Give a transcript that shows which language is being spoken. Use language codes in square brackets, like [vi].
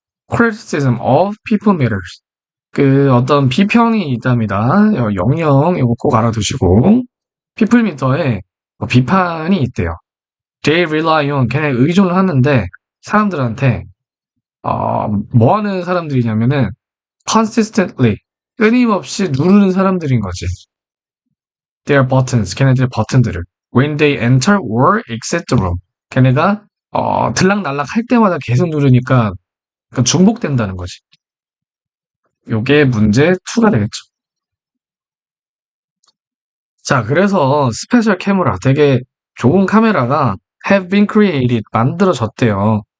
[en] criticism of people matters. [ko] 어떤 비평이 있답니다. 영영 이거 꼭 알아두시고. people meter에 비판이 있대요. [en] they rely on, [ko] 걔네 의존을 하는데 사람들한테 뭐 하는 사람들이냐면은 [en] consistently, [ko] 끊임없이 누르는 사람들인 거지. [en] their buttons, [ko] 걔네들의 버튼들을. [en] when they enter or exit the room. [ko] 걔네가 들락날락 할 때마다 계속 누르니까 중복된다는 거지. 요게 문제 2가 되겠죠. 자, 그래서 스페셜 카메라, 되게 좋은 카메라가 [en] have been created, [ko] 만들어졌대요.